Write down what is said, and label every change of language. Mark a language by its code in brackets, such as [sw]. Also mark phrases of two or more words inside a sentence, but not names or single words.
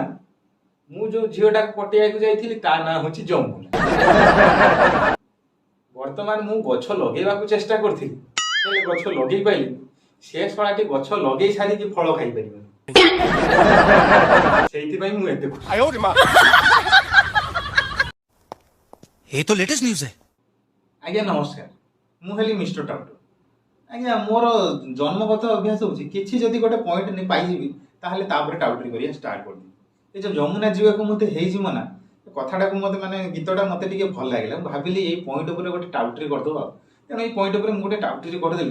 [or] ମୁଁ ଯୋଉ ଝିଅଟାକୁ ପଟେଇବାକୁ ଯାଇଥିଲି ତା ନାଁ ହଉଛି ଯମୁନା। ବର୍ତ୍ତମାନ ମୁଁ ଗଛ ଲଗେଇବାକୁ ଚେଷ୍ଟା କରିଥିଲି ହେଲେ ଗଛ ଲଗେଇ ପାଇଲିନି। ସେ ଶଳାଟି ଗଛ ଲଗେଇ ସାରିକି ଫଳ ଖାଇପାରିବନି। ସେଇଥିପାଇଁ ମୁଁ ଏତେ ଖୁସି। [hi] ये तो लेटेस्ट न्यूज है। [or] ଆଜ୍ଞା ନମସ୍କାର, ମୁଁ ହେଲି ମିଷ୍ଟର ଟାଉଟର। ଆଜ୍ଞା ମୋର ଜନ୍ମଗତ ଅଭ୍ୟାସ ହଉଛି କିଛି ଯଦି ଗୋଟେ ପଏଣ୍ଟ ପାଇଯିବି ତାହେଲେ ତାପରେ ଟାଉଟରି କରିବା ଷ୍ଟାର୍ଟ କରିଦିଏ। ଏ ଯୋଉ ଯମୁନା ଯିବାକୁ ମତେ ହେଇଛି ମନା କଥାଟାକୁ ମତେ ମାନେ ଗୀତଟା ମତେ ଟିକେ ଭଲ ଲାଗିଲା। ମୁଁ ଭାବିଲି ଏଇ ପଏଣ୍ଟ ଉପରେ ଗୋଟେ ଟାଉଟରି କରିଦବା। ତେଣୁ ଏଇ ପଏଣ୍ଟ ଉପରେ ମୁଁ ଗୋଟେ ଟାଉଟରି କରିଦେଲି।